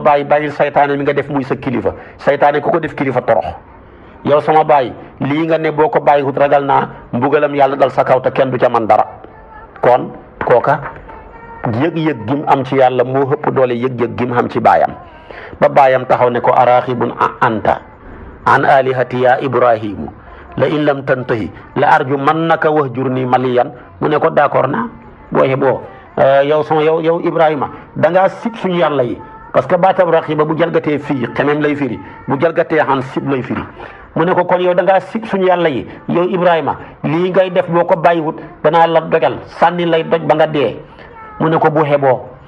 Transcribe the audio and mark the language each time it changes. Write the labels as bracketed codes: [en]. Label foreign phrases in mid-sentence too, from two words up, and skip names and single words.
[wo] baay bàyyil saytaane mi nga def muy sa kilifa saytaane ku ko def kilifa torox yow sama baay lii nga ne boo ko bàyyiwut ragal naa mbugalam yàlla dal sa kaw te kenn du ca man dara kon kooka yëg-yëg gim am ci yàlla moo ëpp doole yëg-yëg gim am ci baayam ba baayam taxaw ne ko [ar] أراغب أنت عن آلهتي يا إبراهيم لئن لم تنته لأرجمنك واهجرني مليا [wo] mu ne ko d'accord naa booye boo yow Ibrahima da ngaa sib suñu yàlla yi [fr] parce que [wo] baatab raxiba bu jalgatee fii xemem lay firi bu jalgatee xan sib lay firi mu ne ko kon yow da ngaa sib suñu yàlla yi yow Ibrahima lii ngay def boo ko bàyyiwut danaa la dogal sànni lay doj ba nga dee mu ne ko bu xeboo